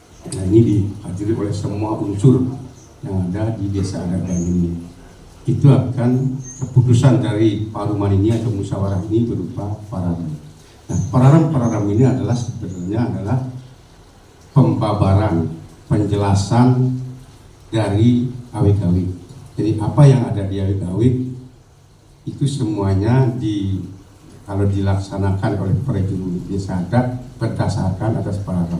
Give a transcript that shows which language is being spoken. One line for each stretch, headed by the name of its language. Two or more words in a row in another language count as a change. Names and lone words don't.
Indonesian: Nah, ini dihadiri oleh semua unsur yang ada di desa adat Banyuning. Itu akan keputusan dari paruman ini atau musyawarah ini berupa pararam. Nah, pararam ini adalah sebenarnya adalah pembabaran, penjelasan dari awik-awik. Jadi apa yang ada di awik-awik itu semuanya kalau dilaksanakan oleh prajurit desa adat berdasarkan atas pararam.